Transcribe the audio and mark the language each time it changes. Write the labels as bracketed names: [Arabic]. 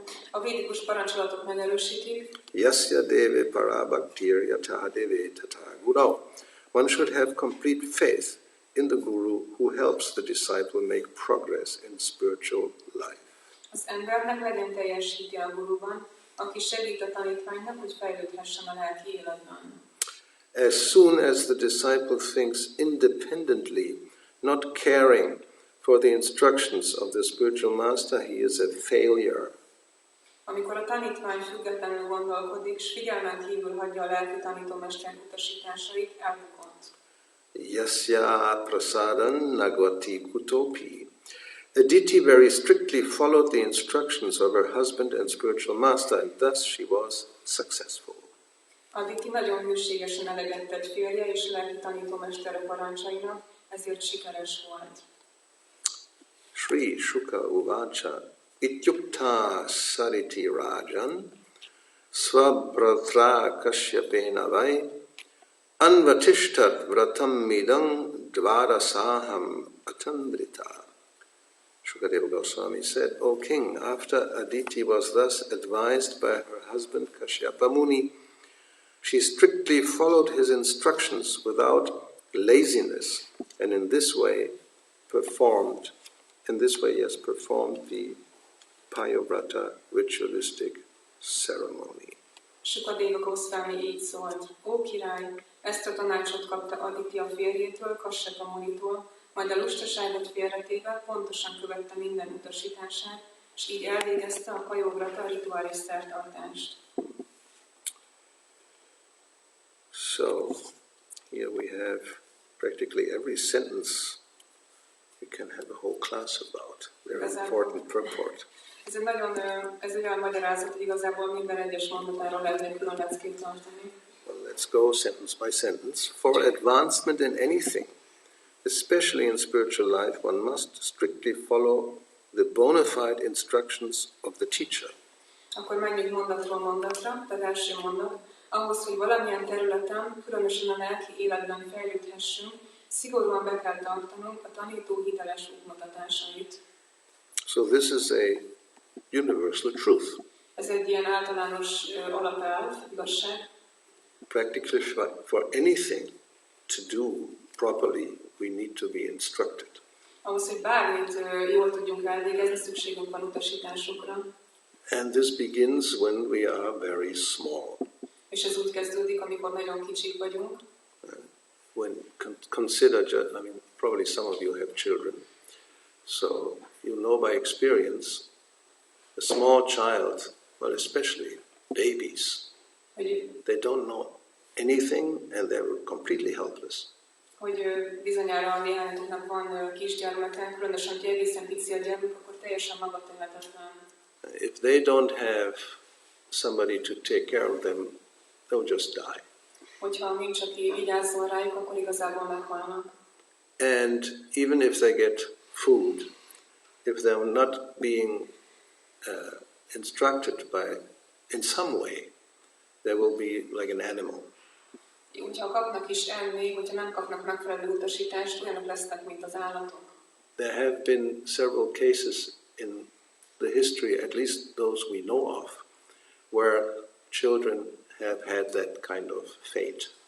[Hungarian] A védikus parancsolatok megerősítik, [Sanskrit] Yasya deve parabhaktir yatha deve tata guru. [English] One should have complete faith in the guru who helps the disciple make progress in spiritual life. [Hungarian] az embernek legyen teljes hite a guruban, aki segít a tanítványnak, hogy fejlődhessen a lelki életben. [English] As soon as the disciple thinks independently, not caring for the instructions of the spiritual master, he is a failure. [Hungarian] Amikor a tanítvány függetlenül gondolkodik, s figyelmen kívül hagyja a lelki tanítómester utasításait, elbukott. [Sanskrit] Yasya prasadan nagvati kutopi. [English] Aditi very strictly followed the instructions of her husband and spiritual master, and thus she was successful. [Hungarian] Aditi nagyon hűségesen eleget tett férje és lelki tanítómestere parancsainak, ezért sikeres volt. [Sanskrit] Sri Shuka Uvacha Ityukta Sariti Rajan Swabratra Kashyapena Vai Anvatishtat Vratam Midang Dvarasaham Atandrita. [English] Shukadeva Goswami said, O king, after Aditi was thus advised by her husband Kashyapa Muni, she strictly followed his instructions without laziness, and in this way performed the Payovrata ritualistic ceremony. [Hungarian] Shukadeva Goswami így szólt, ó király, ezt a tanácsot kapta Aditi a férjétől, Kashyapa Munitól, majd a lustaságot félretéve pontosan követte minden utasítását, és így elvégezte a Payovrata rituális szertartást. [English] So here we have practically every sentence we can have a whole class about. Very important purport. [Hungarian] Ez egy olyan magyarázat, hogy igazából minden egyes mondatáról lehet egy külön leckét tartani. [English] Well, let's go sentence by sentence. For advancement in anything, especially in spiritual life, one must strictly follow the bona fide instructions of the teacher. [Hungarian] Akkor menjünk mondatról mondatra, tehát első mondat. Ahhoz, hogy valamilyen területen, különösen a lelki életben fejlődhessünk, szigorúan be kell tartanunk a tanító hiteles útmutatásait. [English] So this is a universal truth. [Hungarian] Ez egy ilyen általános alapelv, igazság. [English] Practically for anything to do properly, we need to be instructed. [Hungarian] Ahhoz, hogy bármit jól tudjunk elvégezni, szükségünk van utasításokra. [English] And this begins when we are very small. [Hungarian] És ez úgy kezdődik, amikor nagyon kicsik vagyunk. [English] When consider, I mean, probably some of you have children, so you know by experience, a small child, well, especially babies, they don't know anything and they're completely helpless. [Hungarian] Hogy bizonyára néhányatoknak van kisgyermeken, különösen, hogy egészen pici a gyermek, akkor teljesen magatehetetlen. [English] If they don't have somebody to take care of them, they'll just die. [Hungarian] Hogyha nincs, aki vigyázzon rájuk, akkor igazából meghalnak. [English] And even if they get food, if they're not being instructed in some way, they will be like an animal. [Hungarian] Hogyha kapnak is enni, hogyha nem kapnak megfelelő utasítást, olyanok lesznek, mint az állatok. [English] There have been several cases in the history, at least those we know of, where children have had that kind of fate.